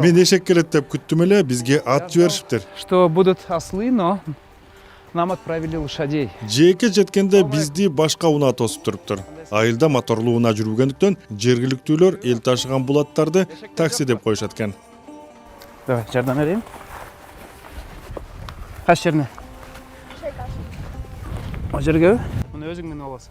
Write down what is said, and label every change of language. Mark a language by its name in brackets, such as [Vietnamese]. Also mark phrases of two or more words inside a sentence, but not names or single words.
[Kyrgyz] Мен эшек келет деп күттүм эле, бизге ат жиберишиптир. [Russian] Что будут ослы, но нам отправили лошадей. [Kyrgyz] Жээкке жеткенде бизди башка унаа тосуп туруптур. Айылда моторлуу унаа жүрбөгөндүктөн жергиликтүүлөр эл ташыган булаттарды такси деп коюшат экен. Давай, жардам берейин. Кайсы жерине? О жерге? Муну өзүң менен аласың.